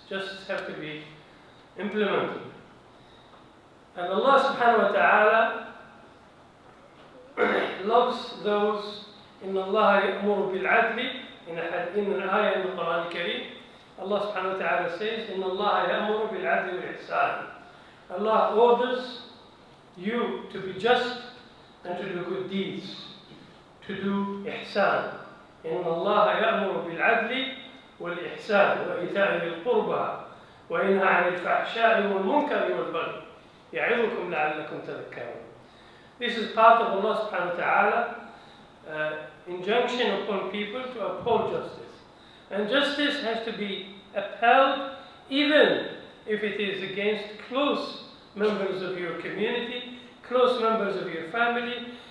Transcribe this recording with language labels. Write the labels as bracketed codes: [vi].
[en] Justice has to be implemented. And Allah subhanahu wa ta'ala loves those [ar] إن الله يأمر بالعدل [en] in an ayah in the Quran al-Kareem. Allah subhanahu wa ta'ala says [ar] إن الله يأمر بالعدل والإحسان. [en] Allah orders you to be just and to do good deeds, to do ihsan. [ar] إن الله يأمر بالعدل والإحسان وإيتاء ذي القربى وينهى عن الفحشاء والمنكر والبغي يعظكم لعلكم تذكرون. [en] This is part of Allah subhanahu wa ta'ala injunction upon people to uphold justice. And justice has to be upheld even if it is against close members of your community, close members of your family.